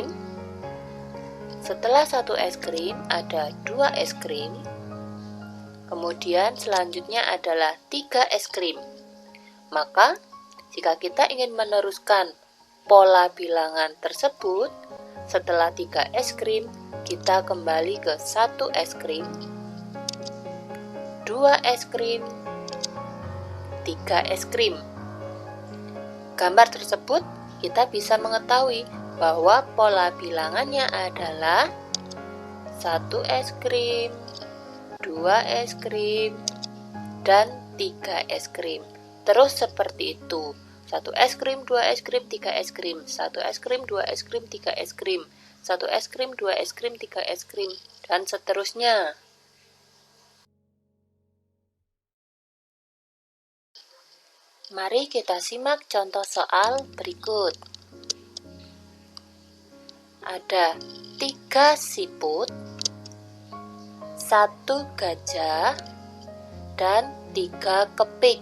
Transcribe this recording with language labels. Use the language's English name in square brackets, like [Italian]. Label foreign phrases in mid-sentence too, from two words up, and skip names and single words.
[Indonesian] Setelah 1 es krim ada 2 es krim. Kemudian selanjutnya adalah 3 es krim. Maka jika kita ingin meneruskan pola bilangan tersebut, setelah 3 es krim, kita kembali ke 1 es krim, 2 es krim, 3 es krim. Gambar tersebut kita bisa mengetahui bahwa pola bilangannya adalah 1 es krim, 2 es krim, dan 3 es krim. Terus seperti itu. 1 es krim, 2 es krim, 3 es krim. 1 es krim, 2 es krim, 3 es krim. 1 es krim, 2 es krim, 3 es krim. Dan seterusnya. Mari kita simak contoh soal berikut. Ada 3 siput, 1 gajah, dan 3 kepik.